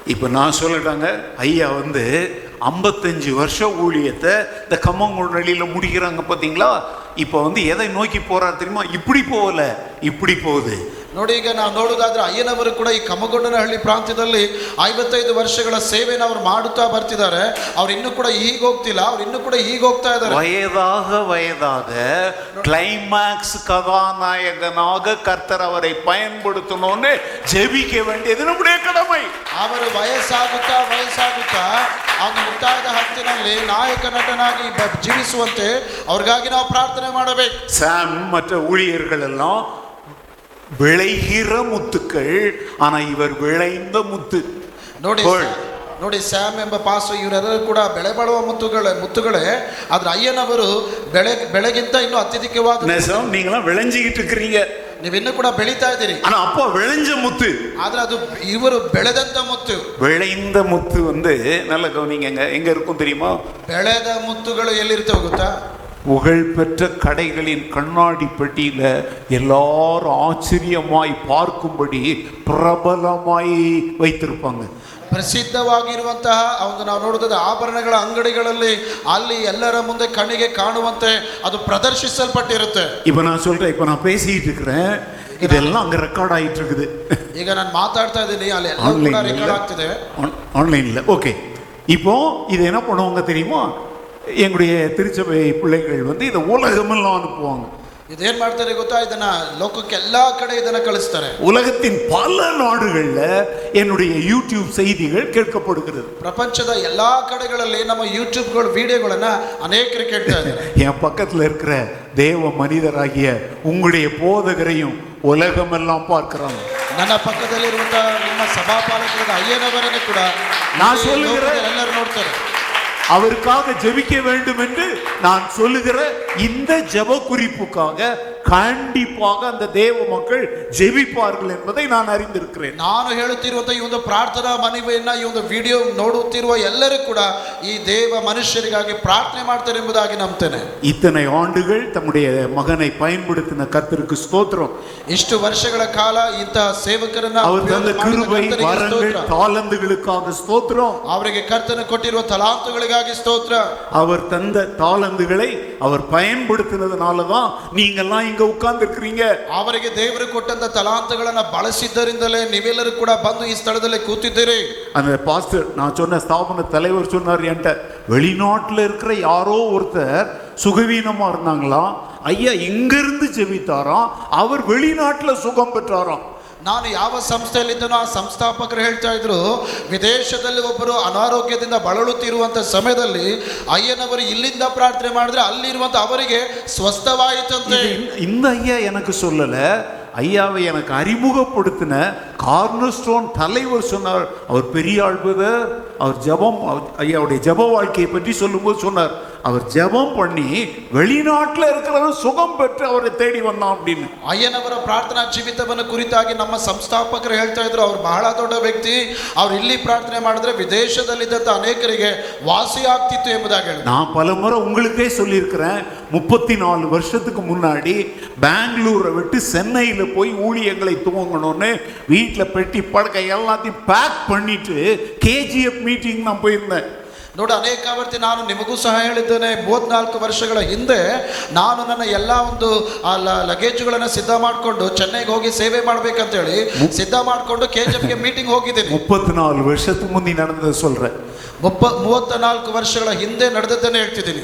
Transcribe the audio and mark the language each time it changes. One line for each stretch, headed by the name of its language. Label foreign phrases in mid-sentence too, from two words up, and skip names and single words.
Tamil: இப்போ நான் சொல்லட்டாங்க, ஐயா வந்து 55 வருஷம் ஊழியத்தை இந்த கம்மங்குழலியில் முடிக்கிறாங்க பார்த்தீங்களா. இப்போ வந்து எதை நோக்கி போறாரு தெரியுமா? இப்படி போகல, இப்படி போகுது.
Kannada: ನೋಡಿ, ಈಗ ನಾವು ನೋಡೋದಾದ್ರೆ ಅಯ್ಯನವರು ಕೂಡ ಈ ಕಮ್ಮಗೊಂಡನಹಳ್ಳಿ ಪ್ರಾಂತ್ಯದಲ್ಲಿ 55 ವರ್ಷಗಳ ಸೇವೆಯನ್ನು ಅವರು ಮಾಡುತ್ತಾ ಬರ್ತಿದ್ದಾರೆ. ಅವ್ರು ಇನ್ನೂ ಕೂಡ ಹೀಗೆ ಹೋಗ್ತಿಲ್ಲ, ಅವ್ರು ಇನ್ನೂ ಕೂಡ ಹೀಗೆ ಹೋಗ್ತಾ ಇದ್ದಾರೆ.
Tamil: வயதாக கிளைமாக்ஸ் கதாநாயகனாக கர்த்தர் அவரை பயன்படுத்தணும்னு ஜெபிக்க வேண்டியது நம்முடைய கடமை.
Kannada: ಅವರು ವಯಸ್ಸಾಗುತ್ತಾ ಅವನು ಮುಕ್ತಾಯದ ಹಂತಿನಲ್ಲಿ ನಾಯಕ ನಟನಾಗಿ ಜೀವಿಸುವಂತೆ ಅವ್ರಿಗಾಗಿ ನಾವು ಪ್ರಾರ್ಥನೆ ಮಾಡಬೇಕು.
Tamil: சாம் மற்ற ஊழியர்கள் எல்லாம் விளைகிற முத்துக்கள், ஆனா இவர் விளைந்த முத்து.
Kannada: ನೋಡಿ ಸ್ಯಾಮ್ ಎಂಬ ಪಾಸ್ಟರ್ ಇವರೆಲ್ಲರೂ ಕೂಡ ಬೆಳೆ ಬಾಳುವ ಮುತ್ತುಗಳೇ, ಆದ್ರೆ ಅಯ್ಯನವರು ಬೆಳೆಗಿಂತ ಇನ್ನೂ ಅತ್ಯಧಿಕವಾದ.
Tamil: நீங்களாம் விளைஞ்சிக்கிட்டு இருக்கிறீங்க,
Kannada: ನೀವಿನ್ನೂ ಕೂಡ ಬೆಳೀತಾ ಇದ್ದೀರಿ.
Tamil: ஆனா அப்பா விளைஞ்ச முத்து,
Kannada: ಆದ್ರೆ ಅದು ಇವರು ಬೆಳೆದಂತ ಮುತ್ತು.
Tamil: விளைந்த முத்து வந்து நல்ல கவனிங்க, எங்க இருக்கும் தெரியுமா?
Kannada: ಬೆಳೆದ ಮುತ್ತುಗಳು ಎಲ್ಲಿರ್ತವೆ ಗೊತ್ತಾ?
Tamil: புகழ்பெற்ற கடைகளின் கண்ணாடி பெட்டியில எல்லாரும் ஆச்சரியமாய் பார்க்கும்படி பிரபலமாய் வைத்திருப்பாங்க.
Kannada: ಪ್ರಸಿದ್ಧವಾಗಿರುವಂತಹ ಒಂದು ನಾವು ನೋಡೋದಾದ ಆಭರಣಗಳ ಅಂಗಡಿಗಳಲ್ಲಿ ಅಲ್ಲಿ ಎಲ್ಲರ ಮುಂದೆ ಕಣ್ಣಿಗೆ ಕಾಣುವಂತೆ ಅದು ಪ್ರದರ್ಶಿಸಲ್ಪಟ್ಟಿರುತ್ತೆ.
Tamil: இப்போ நான் சொல்றேன், இப்போ நான் பேசிட்டு இருக்கிறேன், இதெல்லாம் அங்க ரெக்கார்ட் ஆயிட்டு இருக்குது.
Kannada: ಈಗ ನಾನು ಮಾತಾಡ್ತಾ ಇದ್ದೀನಿ, ಅಲ್ಲಿ ಎಲ್ಲ ಕೂಡ ರೆಕಾರ್ಡ್ ಆಗ್ತಿದೆ
Tamil: ஆன்லைன்ல. ஓகே, இப்போ இது என்ன பண்ணுவாங்க தெரியுமா? எங்களுடைய திருச்சபை பிள்ளைகள் வந்து இதை உலகமெல்லாம் அனுப்புவாங்க.
Kannada: ಇದೇನ್ ಮಾಡ್ತಾರೆ ಗೊತ್ತಾ? ಇದನ್ನ ಲೋಕಕ್ಕೆ ಎಲ್ಲಾ ಕಡೆ ಇದನ್ನ ಕಳಿಸ್ತಾರೆ.
Tamil: உலகத்தின் பல நாடுகள்ல என்னுடைய யூடியூப் செய்திகள் கேட்கப்படுகிறது.
Kannada: ಪ್ರಪಂಚದ ಎಲ್ಲಾ ಕಡೆಗಳಲ್ಲಿ ನಮ್ಮ ಯೂಟ್ಯೂಬ್ಗಳ ವಿಡಿಯೋಗಳನ್ನ ಅನೇಕರು ಕೇಳ್ತಾ ಇದ್ದಾರೆ.
Tamil: என் பக்கத்துல இருக்கிற தேவ மனிதராகிய உங்களுடைய போதகரையும் உலகமெல்லாம் பார்க்கிறாங்க.
Kannada: ನನ್ನ ಪಕ್ಕದಲ್ಲಿರುವಂತಹ ನಿಮ್ಮ ಸಭಾಪಾಲಕರಾದ ಅಯ್ಯನವರನ್ನು ಕೂಡ
Tamil: நான் சொல்லுகிறேன்,
Kannada: ಎಲ್ಲರೂ ನೋಡ್ತಾರೆ.
Tamil: அவருக்காக ஜெபிக்க வேண்டும் என்று நான் சொல்லுகிற இந்த ஜெப குறிப்புக்காக கண்டிப்பாக அந்த தேவ மக்கள் ஜெபிப்பார்கள் என்பதை நான் அறிந்திருக்கிறேன்.
Kannada: ನಾನು ಹೇಳುತ್ತಿರುವಂತಹ ಈ ಒಂದು ಪ್ರಾರ್ಥನಾ ಮನವಿಯನ್ನ ಈ ಒಂದು ವಿಡಿಯೋ ನೋಡುತ್ತಿರುವ ಎಲ್ಲರೂ ಕೂಡ ಈ ದೇವ ಮನುಷ್ಯರಿಗಾಗಿ ಪ್ರಾರ್ಥನೆ ಮಾಡ್ತಾರೆ ಎಂಬುದಾಗಿ ನಂಬುತ್ತೇನೆ.
Tamil: இத்தனை ஆண்டுகள் தம்முடைய மகனை பயன்படுத்தின கர்த்தருக்கு ஸ்தோத்திரம்.
Kannada: ಇಷ್ಟು ವರ್ಷಗಳ ಕಾಲ ಇಂತಹ ಸೇವಕರನ್ನ
Tamil: அவர் தந்த கிருபை வரங்கள் தாளந்துகளுக்காக ஸ்தோத்திரம்.
Kannada: ಅವರಿಗೆ ಕರ್ತನು ಕೊಟ್ಟಿರುವ ತಲಾಂತುಗಳಿಗಾಗಿ ಸ್ತೋತ್ರ.
Tamil: அவர் தந்த தாளந்துகளை அவர் பயன்படுத்தினதுனால தான் நீங்கெல்லாம் இங்க உட்கார்ந்து இருக்கிறீங்க.
Kannada: ಅವರಿಗೆ ದೇವರು ಕೊಟ್ಟಂತ ತಲಾಂತುಗಳನ್ನ ಬಳಸಿದ್ದರಿಂದಲೇ ನೀವೆಲ್ಲರೂ ಕೂಡ ಬಂದು ಈ ಸ್ಥಳದಲ್ಲಿ ಕೂತಿದ್ದೀರಿ.
Tamil: அந்த பாஸ்டர், நான் சொன்ன ஸ்தாபன தலைவர் சொன்னார் என்கிட்ட, வெளிநாட்டில் இருக்கிற யாரோ ஒருத்தர் சுகவீனமா இருந்தாங்களாம், ஐயா இங்கிருந்து ஜெபித்தாராம், அவர் வெளிநாட்டில் சுகம் பெற்றாராம்.
Kannada: ನಾನು ಯಾವ ಸಂಸ್ಥೆಯಲ್ಲಿದ್ದನೋ ಆ ಸಂಸ್ಥಾಪಕರು ಹೇಳ್ತಾ ಇದ್ರು, ವಿದೇಶದಲ್ಲಿ ಒಬ್ಬರು ಅನಾರೋಗ್ಯದಿಂದ ಬಳಲುತ್ತಿರುವಂತ ಸಮಯದಲ್ಲಿ ಅಯ್ಯನವರು ಇಲ್ಲಿಂದ ಪ್ರಾರ್ಥನೆ ಮಾಡಿದ್ರೆ ಅಲ್ಲಿರುವಂತ ಅವರಿಗೆ ಸ್ವಸ್ಥವಾಯಿತಂತೆ.
Tamil: இந்த ஐயா எனக்கு சொல்லல, ஐயாவை எனக்கு அறிமுகப்படுத்தின கார்னர் ஸ்டோன் தலைவர் சொன்னார். அவர் பெரிய ஆள்பதர், அவர் ஜெபம், ஐயாவுடைய ஜெப வாழ்க்கையை பற்றி சொல்லும்போது சொன்னார், அவர் ஜெபம் பண்ணி வெளிநாட்டில் இருக்கிறவன் சுகம் பெற்று அவரை தேடி வந்தான் அப்படின்னு.
Kannada: ಅಯ್ಯನವರ ಪ್ರಾರ್ಥನಾ ಜೀವಿತವನ್ನು ಕುರಿತಾಗಿ ನಮ್ಮ ಸಂಸ್ಥಾಪಕರು ಹೇಳ್ತಾ ಇದ್ರು, ಅವ್ರು ಬಹಳ ದೊಡ್ಡ ವ್ಯಕ್ತಿ, ಅವ್ರು ಇಲ್ಲಿ ಪ್ರಾರ್ಥನೆ ಮಾಡಿದ್ರೆ ವಿದೇಶದಲ್ಲಿದ್ದಂತ ಅನೇಕರಿಗೆ ವಾಸಿ ಆಗ್ತಿತ್ತು ಎಂಬುದಾಗಿ ಹೇಳಿದ್ರು.
Tamil: நான் பல முறை உங்களுக்கே சொல்லியிருக்கிறேன், 34 வருஷத்துக்கு முன்னாடி பெங்களூரை விட்டு சென்னையில் போய் ஊழியங்களை துவங்கணும்னு வீட்டில் பெட்டி படுக்கை எல்லாத்தையும் பேக் பண்ணிட்டு KGF மீட்டிங் நான் போயிருந்தேன்.
Kannada: ನೋಡಿ, ಅನೇಕ ಆವರ್ತಿ ನಾನು ನಿಮಗೂ ಸಹ ಹೇಳಿದ್ದೇನೆ, 34 ವರ್ಷಗಳ ಹಿಂದೆ ನಾನು ನನ್ನ ಎಲ್ಲ ಒಂದು ಲಗೇಜುಗಳನ್ನು ಸಿದ್ಧ ಮಾಡಿಕೊಂಡು ಚೆನ್ನೈಗೆ ಹೋಗಿ ಸೇವೆ ಮಾಡ್ಬೇಕಂತೇಳಿ ಸಿದ್ಧ ಮಾಡಿಕೊಂಡು KGFಗೆ ಮೀಟಿಂಗ್ ಹೋಗಿದ್ದೀನಿ.
Tamil: 34 வருஷத்துக்கு முந்தி நடந்ததை சொல்றேன்.
Kannada: 34 ವರ್ಷಗಳ ಹಿಂದೆ ನಡೆದದ್ದನ್ನೇ ಹೇಳ್ತಿದ್ದೀನಿ.